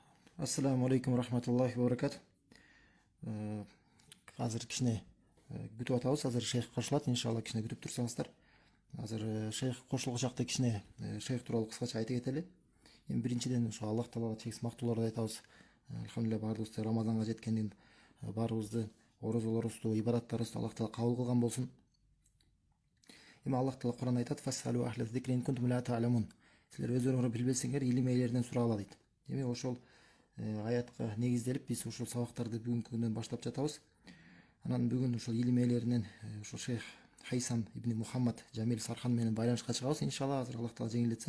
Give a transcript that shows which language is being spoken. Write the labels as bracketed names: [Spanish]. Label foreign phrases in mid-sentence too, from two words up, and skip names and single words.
[Arabic] السلام عليكم رحمة الله وبركاته. [Kyrgyz] Азыр кичине күтүп атабыз. Азыр шейх кошулат, иншалла кичине күтүп турсаңыздар. Азыр шейх кошулгучакта кичине шейх тууралуу кыскача айта кетели. Эми биринчиден ошо Аллах таалага чексиз мактоолорду айтабыз. Алхамдулилlah баарыбызды Рамазанга жеткенден баарыбызды орозолорубузду, ибадаттарыбызды Аллах таала кабыл кылган болсун. Эми Аллах таала Кур'анда айтат: [Arabic] "فاسألوا أهل الذكر إن كنتم لا تعلمون". [Kyrgyz] Силер өзүңөр билбесеңер, илим ээлеринен сурагыла дейт. Эми ошол аятка негизделип биз ушул сабактарды бүгүнкү күндөн баштап жатабыз. Анан бүгүн ушул илим ээлеринен ушул шейх Хайсам ибн Мухаммад Жамил Сархан менен байланышка чыгабыз, иншалла, азыр Аллах таала жеңилдетсе.